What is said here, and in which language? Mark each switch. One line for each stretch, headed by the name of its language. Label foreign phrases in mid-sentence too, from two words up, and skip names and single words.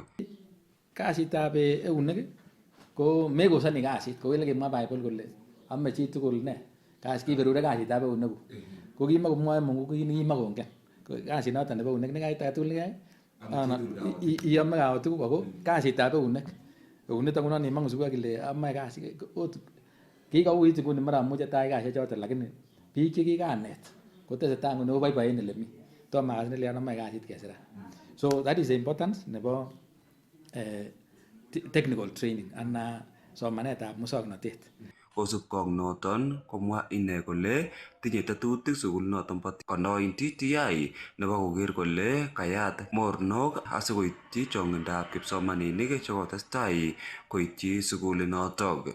Kalenjin: Kasitab eunek ko mekosani kasit kou ole kimwa Bible kole ame chi tugul ne kasi kiberure kasitab eunek ko kimakomwoe Mungu kimakongen kasit noton nebo eunek nekaitai tugul nekayai iyome kaot tuguk ako kasitab eunek niton ngunon imangu sukul kile amae kasi kikouit nguni mara amuche tai kasisiek choton lakini biik chekikanet kotesetai nguni koboiboen ele mi tomo kasit nelian amae kasit kesira.
English: So that is the importance nebo technical training
Kalenjin: ana somanetab muswoknotet. Kosubkei ak noton komwa ine kole tinye tetutik sukulinoton bo kondoin TTI nebo koker kole kayat mornok asikoityi chong'indab kipsomaninik chekotestai koityi sukulinotok.